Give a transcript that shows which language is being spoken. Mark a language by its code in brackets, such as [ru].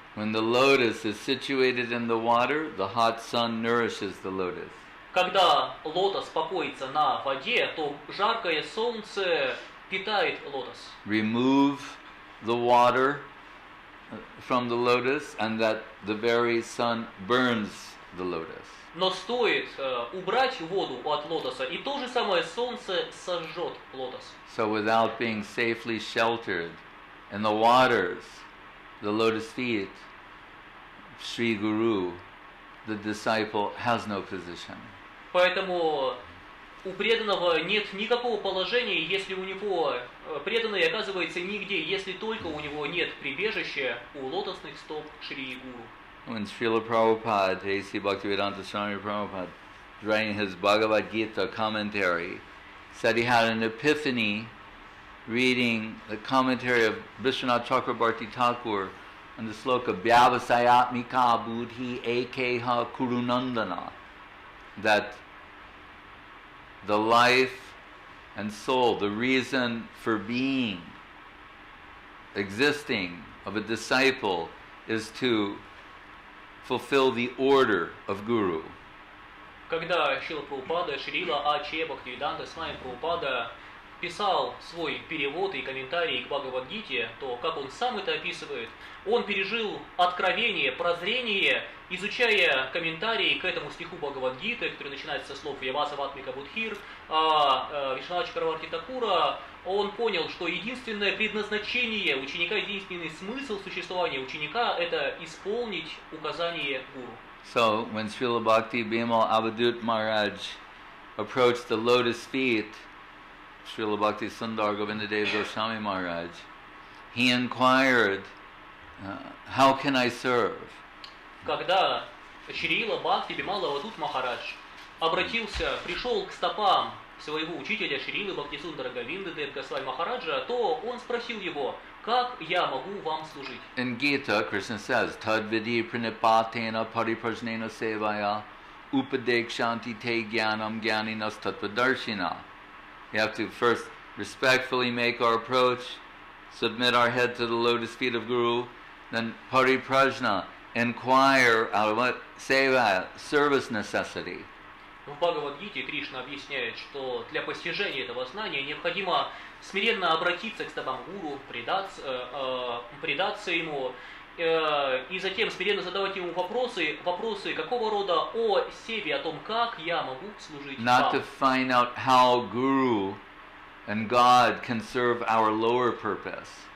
[en] When the lotus is situated in the water, the hot sun nourishes the lotus. [ru] Когда лотос покоится на воде, то жаркое солнце питает лотос. [en] Remove the water from the lotus, and that the very sun burns the lotus. [ru] Но стоит убрать воду от лотоса, и то же самое солнце сожжет лотос. [en] So without being safely sheltered in the waters, the lotus feet, Sri Guru, the disciple has no position. [ru] Поэтому у преданного нет никакого положения, если у него преданный оказывается нигде, если только у него нет прибежища у лотосных стоп Шри Гуру. [en] When Srila Prabhupada, A.C. Bhaktivedanta Swami Prabhupada, writing his Bhagavad Gita commentary, said he had an epiphany reading the commentary of Vishwanath Chakrabarti Thakur on the sloka [sa] Vyavasayatmika Buddhi Ekeha Kurunandana, [en] that the life and soul, the reason for being, existing of a disciple is to fulfill the order of Guru. [ru] Когда Шрила Прабхупада, Шрила А.Ч. Бхактивиданта Свами Прабхупада писал свой перевод и комментарий к Бхагавад-гите, то, как он сам это описывает, он пережил откровение, прозрение, изучая комментарии к этому стиху Бхагавад-гиты, который начинается со слов «Вьяса-пуджа Будхир», Вишванатха Чакраварти Такура, он понял, что единственное предназначение ученика, единственный смысл существования ученика – это исполнить указание гуру. [en] So, when Srila Bhakti Bimala Avadhut Maharaj approached the lotus feet of Srila Bhakti Sundar Govindadev Goswami Maharaj, he inquired, how can I serve? [ru] Когда Шрила, Бхакти, Бимала, Авадхута Махарадж пришел к стопам своего учителя Шрилы Бхакти Сундара Говиндадева Госвами Махараджа, то он спросил его, как я могу вам служить? [en] In Gita, Krishna says, [sa] Tad vidi pranipatena pariprajnena sevaya upadekshanti te jnanam jnaninas tattvadarshina. [en] We have to first respectfully make our approach, submit our head to the lotus feet of Guru, then pariprajna, inquire out of what? Seva, service necessity. [ru] В Бхагавад-гите Кришна объясняет, что для постижения этого знания необходимо смиренно обратиться к стопам гуру, предаться ему, и затем смиренно задавать ему вопросы какого рода о севе, о том, как я могу служить [en] Not [ru] вам. [en] to find out how Guru and God can serve our lower purpose.